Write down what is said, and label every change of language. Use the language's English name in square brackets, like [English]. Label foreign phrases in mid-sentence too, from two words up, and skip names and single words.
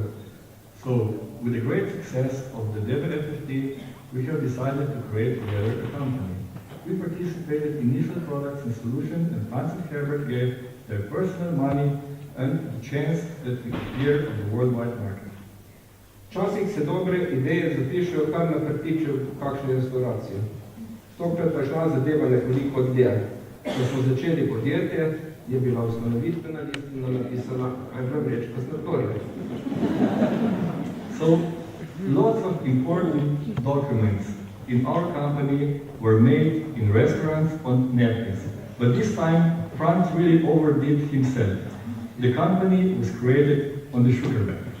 [English] So, with the great success of the DevFFT, we have decided to create together a company. We participated in initial products and solutions, and Franz and Herbert gave their personal money and the chance that we appear on the worldwide market. [Slovenian] Včasih se dobre ideje zapišejo kar na prtiču kakšne restauracije. Tokrat pa šla zadeva nekoliko dlje. Ko smo začeli podjetje, je bila ustanovitvena listina napisana ajva vrečka sladkorja. [English] So, lots of important documents in our company were made in restaurants on napkins. But this time, Franz really overdid himself. The company was created on the sugar beet.